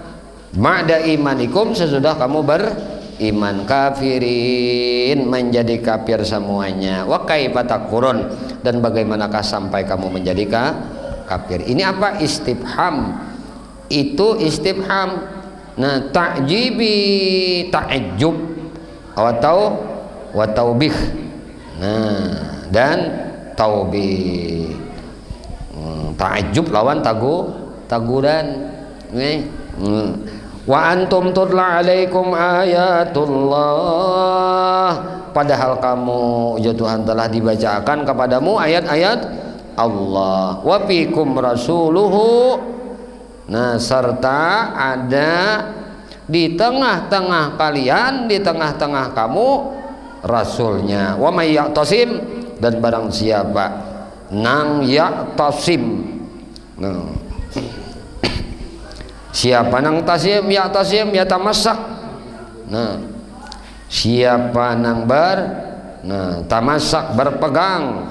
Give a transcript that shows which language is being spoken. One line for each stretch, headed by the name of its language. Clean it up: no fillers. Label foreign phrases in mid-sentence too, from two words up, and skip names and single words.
Arabic: بعد إيمانكم,
Indonesian: sesudah kamu beriman, kafirin, menjadi kafir semuanya.
Arabic: وكيف تكفرون,
Indonesian: dan bagaimanakah sampai kamu menjadi kafir. Ini apa? Istifham. Itu istifham. Nah,
Arabic: تعجبي تعجب وتوبيخ.
Indonesian: Nah, dan taubih.
Banjar: Ta'ajjub lawan taguran. Nih.
Arabic: وأنتم تتلى عليكم آيات الله,
Indonesian: padahal kamu ya Tuhan telah dibacakan kepadamu ayat-ayat Allah.
Arabic: وفيكم رسوله,
Indonesian: nah serta ada di tengah-tengah kalian, di tengah-tengah kamu rasulnya.
Arabic: ومن يعتصم,
Banjar: dan barang siapa nang ya'tasim, nah siapa nang tasim ya tamassak. Nah, siapa nang tamassak berpegang.